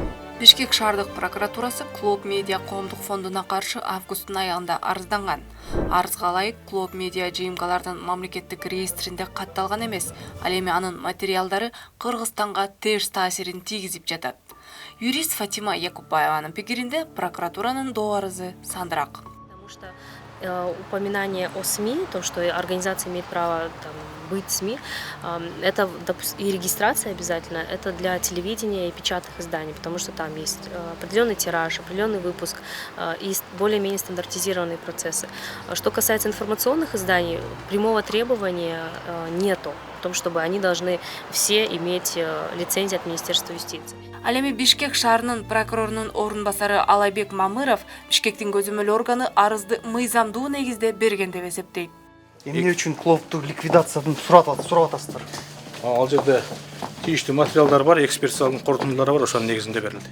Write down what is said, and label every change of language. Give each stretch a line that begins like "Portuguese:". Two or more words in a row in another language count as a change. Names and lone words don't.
Kyrgyz: Бишкек шаардык прокуратурасы Клуб Медиа коомдук фондуна каршы августтун аягында арызданган. Арызга ылайык Клуб Медиа жыйынгалардын мамлекеттик реестринде катталган эмес, ал эми анын материалдары Кыргызстанга терс таасирин тийгизип жатат. Юрист Фатима Якупбаеванын пикиринде прокуратуранын доо арызы сандыраак.
Russian: Упоминание о СМИ, то, что организация имеет право быть СМИ, это и регистрация обязательно, это для телевидения и печатных изданий, потому что там есть определенный тираж, определенный выпуск и более-менее стандартизированные процессы. Что касается информационных изданий, прямого требования нету в том, чтобы они должны все иметь лицензию от Министерства юстиции.
Kyrgyz: Ал эми Бишкек шаарынын прокурорунун орун басары Алайбек Мамыров Бишкектин көзөмөл органы арызды мыйзамдуу негизде берген деп эсептейт. Эмне үчүн клубту ликвидациядан сурап атасыздар? Ал жерде тийиштүү материалдар бар, экспертизанын корутундулары бар, ошонун негизинде берилди.